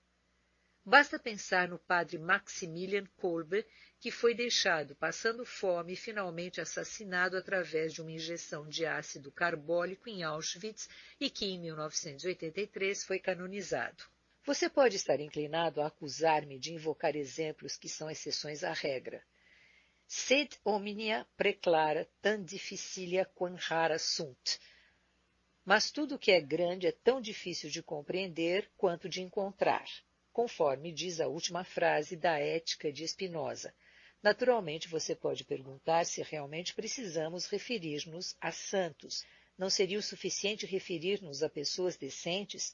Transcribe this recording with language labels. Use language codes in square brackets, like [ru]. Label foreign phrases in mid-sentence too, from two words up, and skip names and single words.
[pt] Basta pensar no padre Maximilian Kolbe, que foi deixado passando fome e finalmente assassinado através de uma injeção de ácido carbólico em Auschwitz e que, em 1983, foi canonizado. Você pode estar inclinado a acusar-me de invocar exemplos que são exceções à regra. [la] Sed omnia preclara tan difficilia quam rara sunt. [pt] Mas tudo que é grande é tão difícil de compreender quanto de encontrar, conforme diz a última frase da Ética de Spinoza. Naturalmente, você pode perguntar se realmente precisamos referir-nos a santos. Não seria o suficiente referir-nos a pessoas decentes?